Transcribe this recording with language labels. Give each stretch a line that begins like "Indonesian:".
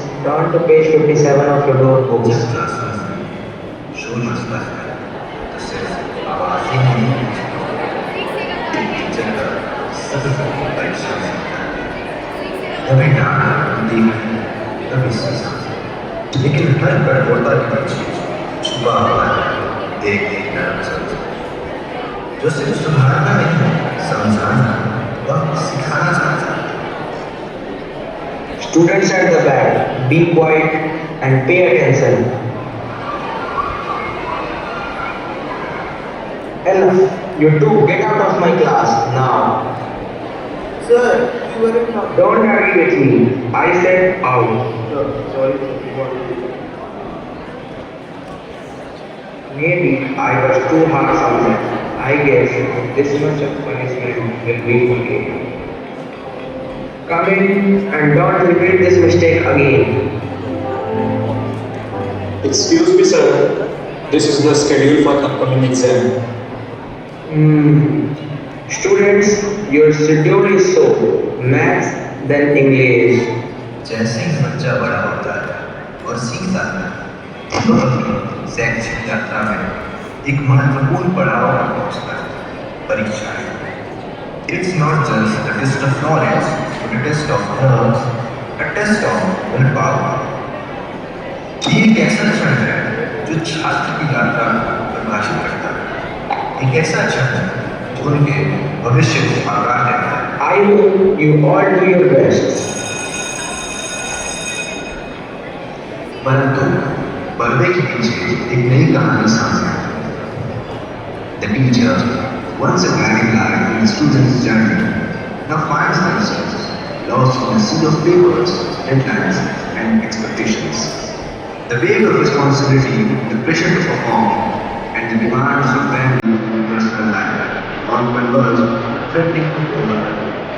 English: Turn to page 57 of your notebooks.
Hindi: जब classroom में शोर मचता है तो सिर्फ आवाज ही नहीं टीचर का सतत परीक्षा होता है। कभी डांट होती है, कभी सजा, लेकिन हर कठोरता की चीज छुपा हुआ है देख देख कर समझ, जो सिर्फ सुधारना नहीं समझाना व सिखाना चाहता है।
English: Students at the back, be quiet and pay attention. Enough. You two get out of my class now. Sir, you were in trouble. Don't argue with me. I said out. Sir, sorry, sir. Maybe I was too harsh on them. I guess this much of punishment will be okay. Come in and don't repeat this mistake again. Excuse me, sir. This is the schedule for upcoming exam. Students, your schedule is so maths then English.
Hindi: जैसे ही बच्चा बड़ा होता है और सीखता है तो अपनी शैक्षिक यात्रा में एक महत्वपूर्ण पड़ाव पर पहुंचता है, परीक्षाएं।
English: It's not just a test of knowledge, but a test of nerves, a test of willpower.
Hindi: ये एक ऐसा क्षण है जो छात्र की यात्रा को परिभाषित करता है, एक ऐसा क्षण है जो उनके भविष्य को आकार देता है।
English: I hope you all do your best.
Hindi: परंतु पर्दे के पीछे एक नई कहानी सामने आती है।
English: The teacher, once a guiding light in the student's journey, now finds themselves lost in a sea of papers, deadlines, and expectations. The weight of responsibility, the pressure to perform, and the demands of family and personal life all converge, threatening to overwhelm.